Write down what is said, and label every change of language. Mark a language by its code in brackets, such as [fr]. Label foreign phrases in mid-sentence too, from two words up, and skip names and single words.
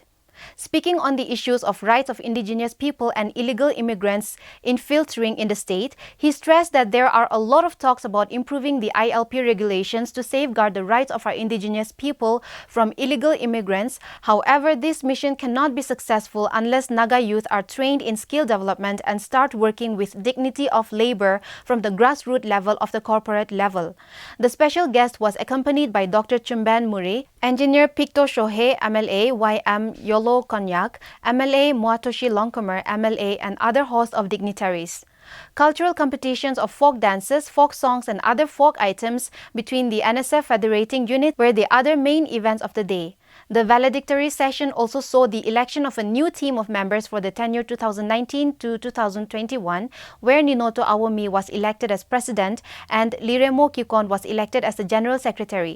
[en] Speaking on the issues of rights of indigenous people and illegal immigrants infiltrating in the state, he stressed that there are a lot of talks about improving the ILP regulations to safeguard the rights of our indigenous people from illegal immigrants. However, this mission cannot be successful unless Naga youth are trained in skill development and start working with dignity of labor from the grassroots level of the corporate level. The special guest was accompanied by Dr. Chumban Murray, Engineer Picto Shohe, MLA, YM Yolo Konyak, MLA Muatoshi Longcomer, MLA, and other hosts of dignitaries. Cultural competitions of folk dances, folk songs, and other folk items between the NSF federating unit were the other main events of the day. The valedictory session also saw the election of a new team of members for the tenure 2019 to 2021, where Ninoto Awomi was elected as president and Liremo Kikon was elected as the general secretary.